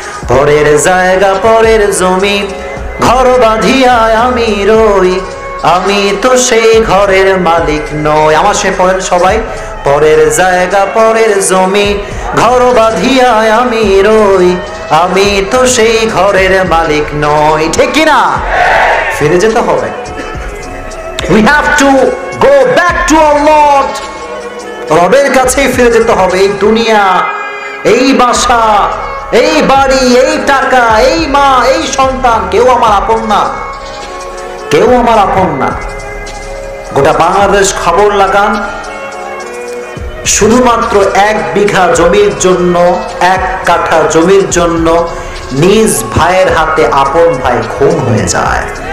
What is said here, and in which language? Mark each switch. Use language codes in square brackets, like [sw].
[bn] পরের জায়গা পরের জমি ঘর বাঁধিয়া আমি রই, আমি তো সেই ঘরের মালিক নই। আমার সে পড়েন সবাই, পরের জায়গা পরের জমি ঘর বাঁধিয়া আমি রই, আমি তো সেই ঘরের মালিক নই। ঠিক কিনা? ফিরে যেতে হবে। [en] We have to go back to our Lord. [bn] রবের কাছেই ফিরে যেতে হবে। এই দুনিয়া, এই বাসা, এই বাড়ি, এই টাকা, এই মা, এই সন্তান, কেউ আমার আপন না, কেউ আমার আপন না। গোটা বাংলাদেশ খবর লাগান, শুধুমাত্র 1 বিঘা জমির জন্য, 1 কাঠা জমির জন্য নিজ ভাইয়ের হাতে আপন ভাই খুন হয়ে যায়।